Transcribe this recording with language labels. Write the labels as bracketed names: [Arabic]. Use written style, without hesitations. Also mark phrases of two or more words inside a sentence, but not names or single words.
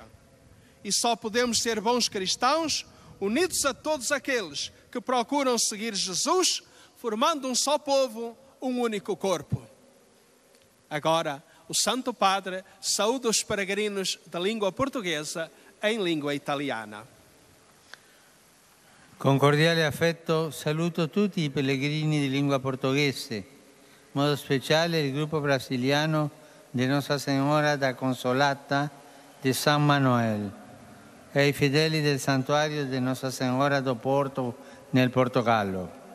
[Portuguese] E só podemos ser bons cristãos unidos a todos aqueles que procuram seguir Jesus, formando um só povo, um único corpo. Agora, o Santo Padre saúda os peregrinos da língua portuguesa em língua italiana. [Italian] Con cordiale affetto saluto tutti i pellegrini di lingua portoghese, in modo speciale il gruppo brasiliano di Nostra Signora da Consolata di San Manuel e i fedeli del santuario di Nostra Signora do Porto nel Portogallo.